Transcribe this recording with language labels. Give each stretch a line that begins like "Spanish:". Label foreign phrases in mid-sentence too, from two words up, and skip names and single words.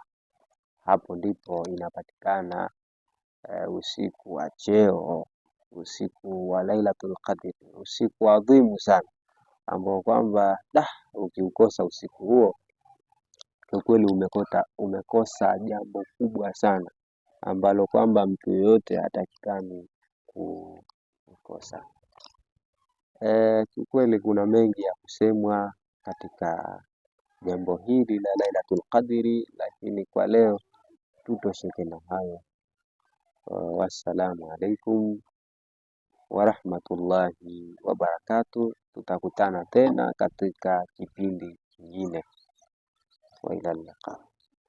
Swahili: Hapo ndipo inapatikana usiku wa cheo, usiku wa Lailatul Qadr, usiku adhimu sana, ambao kwamba ukiukosa usiku huo kwa kweli umekosa jambo kubwa sana ambalo kwamba mtu yoyote hatakikani kukosa. Kiukweli kuna mengi ya kusemwa katika jambo hili la Lailatul Qadri, lakini kwa leo tutosheke na hayo.
Arabic: والسلام عليكم ورحمة الله وبركاته.
Swahili: Tutakutana tena katika kipindi kingine.
Arabic: وإلى اللقاء.